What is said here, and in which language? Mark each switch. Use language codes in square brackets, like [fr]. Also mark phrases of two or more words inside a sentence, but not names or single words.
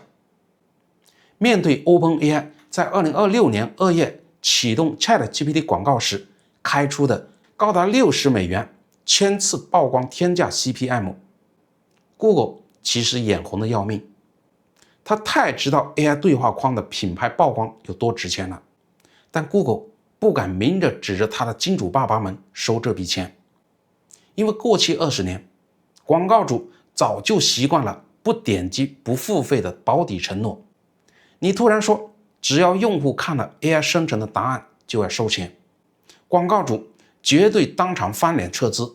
[zh] 面對 OpenAI 在2026年2月啟動 ChatGPT 廣告時開出的高達60美元1000次曝光天價 CPM， Google 其實眼紅的要命。他太知道 AI 對話框的品牌曝光有多值錢了，但 Google 不敢明着指着他的金主爸爸們收這筆錢，因為過去20年，廣告主早就習慣了不點擊不付費的保底承諾。你突然說只要用戶看了 AI 生成的答案就要收錢，廣告主絕對當場翻臉撤資。